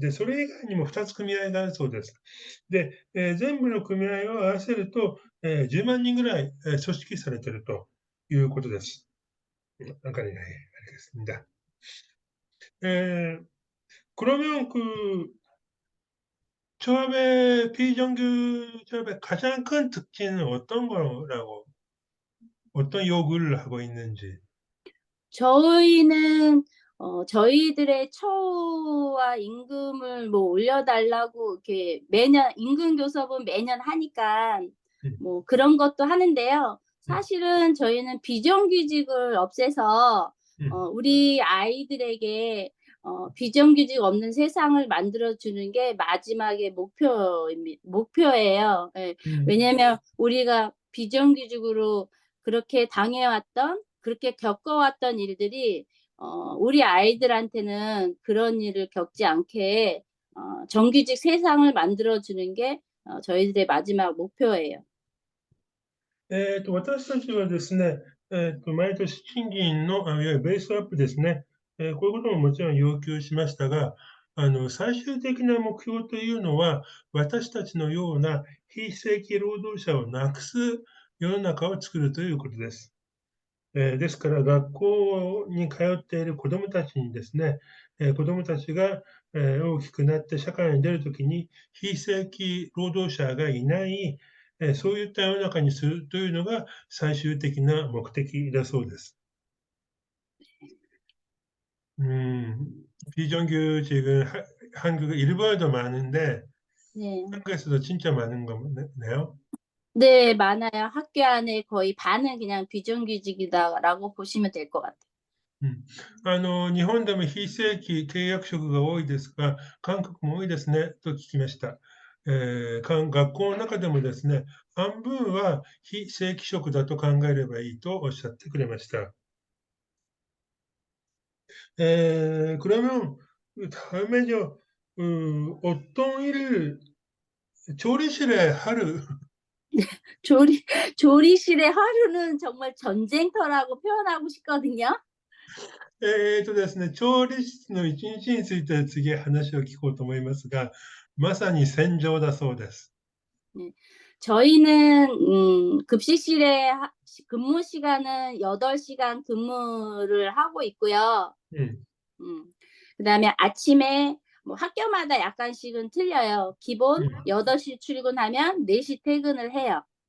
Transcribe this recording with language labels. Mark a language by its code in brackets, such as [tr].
[ja] で、それ以外にも2つ組合があるそうです。で、全部の組合を合わせると、10万人ぐらい、組織されているということです。 [ko] なんかね、알겠습니다. 에, 그러면 조합의 비정규 조합의 가장 큰 특징은 어떤 거라고, 어떤 요구를 하고 있는지. 저희는 저희들의 처우와 임금을 뭐 올려달라고 이렇게 매년 임금 교섭은 매년 하니까 음, 뭐 그런 것도 하는데요. 음, 사실은 저희는 비정규직을 없애서 음, 우리 아이들에게 비정규직 없는 세상을 만들어 주는 게 마지막의 목표예요. 예. 음. 왜냐면 우리가 비정규직으로 그렇게 당해왔던 그렇게 겪어왔던 일들이 우리 아이들한테는 그런 일을 겪지 않게 정규직 세상을 만들어주는 게 저희들의 마지막 목표예요. [ja] 私たちはですね、毎年賃金の、いわゆるベースアップですね、こういうことももちろん要求しましたが、最終的な目標というのは、私たちのような非正規労働者をなくす世の中を作るということです。ですから、学校に通っている子どもたちにですね、子どもたちが、大きくなって社会に出るときに、非正規労働者がいない、そういった世の中にするというのが最終的な目的だそうです。 [ko] 비정규직은 한국에 일부에도 많은데 네. 한국에서도 진짜 많은 거네요. 네, 많아요. 학교 안에 거의 반은 그냥 비정규직이다라고 보시면 될 것 같아요. [ja] うん。日本でも非正規契約職が多いですが、韓国も多いですね、と聞きました。学校の中でもですね、半分は非正規職だと考えればいいとおっしゃってくれました。 [ko] 그러면 다음에 어떤 일을 조리실에 하루, 조리, 조리실의 하루는 정말 전쟁터라고 표현하고 싶거든요. [ja] ですね、調理室の一日について次話を聞こうと思いますが、まさに戦場だそうです。 [ko] 네. 저희는 급식실에 근무 시간은 8시간 근무를 하고 있고요. 음, 음. 그다음에 아침에 뭐 학교마다 약간씩은 틀려요. 기본 음. 8시 출근하면 4시 퇴근을 해요.